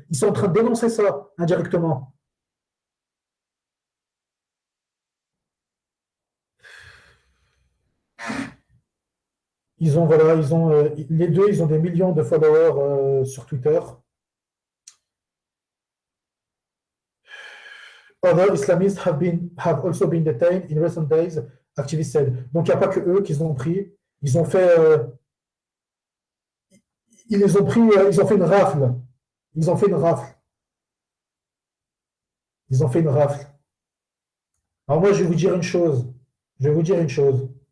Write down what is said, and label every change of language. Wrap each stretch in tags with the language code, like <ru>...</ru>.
<fr>Ils sont en train de dénoncer ça indirectement. Les deux, ils ont des millions de followers sur Twitter.</fr> <en>Other Islamists have also been detained in recent days, activists said.</en> <fr>Donc, il n'y a pas que eux qu'ils ont pris. Ils ont fait, ils les ont pris, ils ont fait une rafle. Ils ont fait une rafle. Ils ont fait une rafle. Alors, moi, je vais vous dire une chose. Je vais vous dire une chose.</fr>